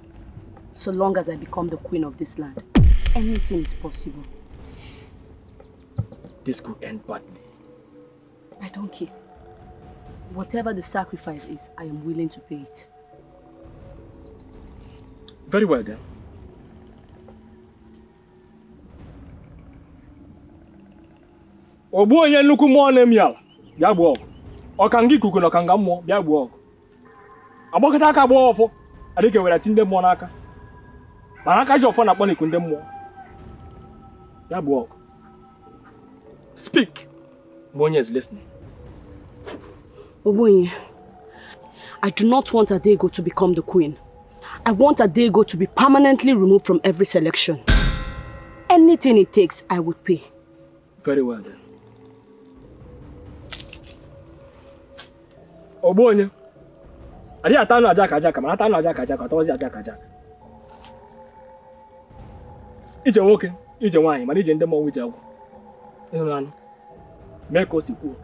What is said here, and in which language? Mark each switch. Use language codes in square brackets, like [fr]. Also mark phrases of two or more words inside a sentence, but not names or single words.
[en] So long as I become the queen of this land. Anything is possible. This could end badly. I don't care. Whatever the sacrifice is, I am willing to pay it. Very well then. [ig] Ogbu onye nnukwu mmụọ na-emi ala, bịa gbuo ọgụ. Ọka nga ikuku na ọka nga mmụọ, bịa gbuo ọgụ. Agbakọta aka gbuo ọfọ, adịka were ati ndị mmụọ n'aka. Mana aka ji ọfọ na-akpọ n'iku ndị mmụọ. Bịa gbuo ọgụ. [en] Speak. Bonye is listening. Obonye, I do not want Adego to become the queen. I want Adego to be permanently removed from every selection. Anything it takes, I would pay. Very well then. [ig] Obonye, adi atanu ajaka, mana atanu ajaka, atawazi ajaka. Ije nwoke, ije nwaanyị, mana ije ndị mmụọ ije agwụ. Ịhụrụ anụ, mee ka o si kwuo.